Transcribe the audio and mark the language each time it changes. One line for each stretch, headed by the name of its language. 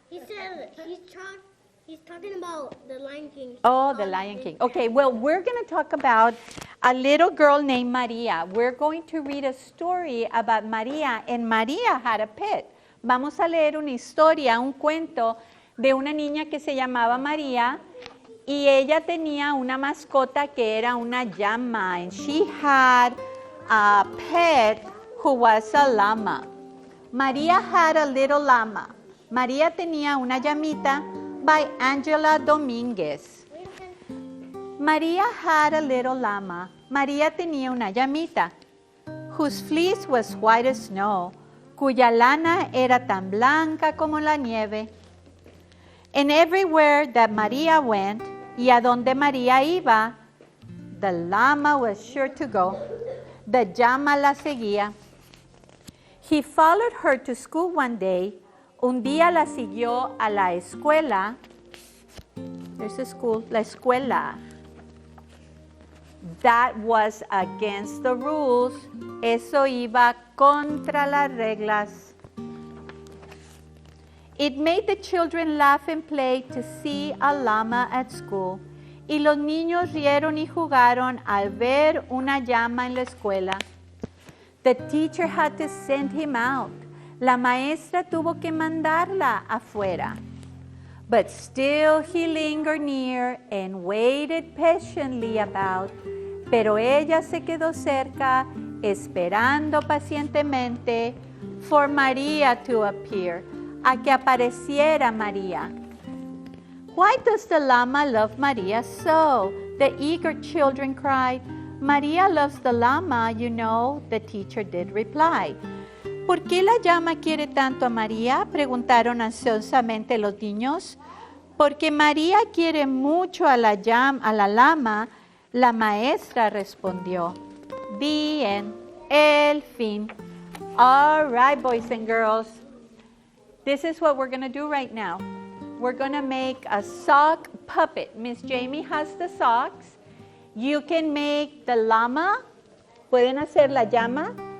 English: He said he's talking about the Lion King. Oh, the Lion King. Okay, well, we're going to talk about a little girl named Maria. We're going to read a story about Maria, and Maria had a pet.
Spanish: Vamos a leer una historia, un cuento de una niña que se llamaba María y ella tenía una mascota que era una llama,
English: and she had a pet who was a llama. Maria had a little llama.
Spanish: María tenía una llamita by Angela Dominguez.
English: Maria had a little llama.
Spanish: María tenía una llamita,
English: whose fleece was white as snow,
Spanish: cuya lana era tan blanca como la nieve.
English: And everywhere that Maria went,
Spanish: y a donde María iba,
English: the llama was sure to go. The llama
Spanish: la seguía.
English: He followed her to school one day.
Spanish: Un día la siguió a la escuela.
English: There's a school,
Spanish: la escuela.
English: That was against the rules.
Spanish: Eso iba contra las reglas.
English: It made the children laugh and play to see a llama at school.
Spanish: Y los niños rieron y jugaron al ver una llama en la escuela.
English: The teacher had to send him out.
Spanish: La maestra tuvo que mandarla afuera.
English: But still he lingered near and waited patiently about.
Spanish: Pero ella se quedó cerca, esperando pacientemente
English: for Maria to appear,
Spanish: a que apareciera María.
English: Why does the llama love Maria so? The eager children cried. Maria loves the llama, you know, the teacher did reply.
Spanish: ¿Por qué la llama quiere tanto a María? Preguntaron ansiosamente los niños. Porque María quiere mucho a la llama, la maestra respondió.
English: The end.
Spanish: El fin.
English: All right, boys and girls. This is what we're going to do right now. We're going to make a sock puppet. Miss Jamie has the socks. You can make the llama.
Spanish: Pueden hacer la llama.